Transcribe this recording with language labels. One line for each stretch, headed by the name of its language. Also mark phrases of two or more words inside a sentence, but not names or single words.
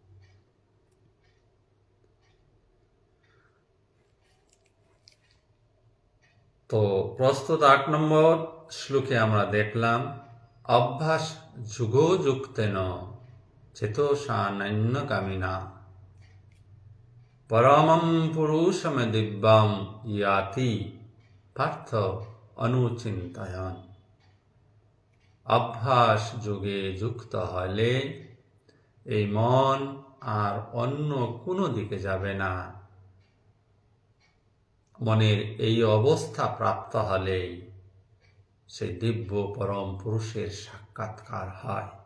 Bangla: তো প্রস্তুত 8 নম্বর শ্লোকে আমরা দেখলাম,
Sanskrit: অভ্যাস যুগোযুক্তেন চেতসানন্যগামিনা পরমম পুরুষম দিব্যম ইয়াতি পার্থ অনুচিন্তয়ন।
Bangla: অভ্যাস যোগে যুক্ত হলে এই মন আর অন্য কোনো দিকে যাবে না। মনের এই অবস্থা প্রাপ্ত হলেই সেই দিব্য পরম পুরুষের সাক্ষাৎকার হয়।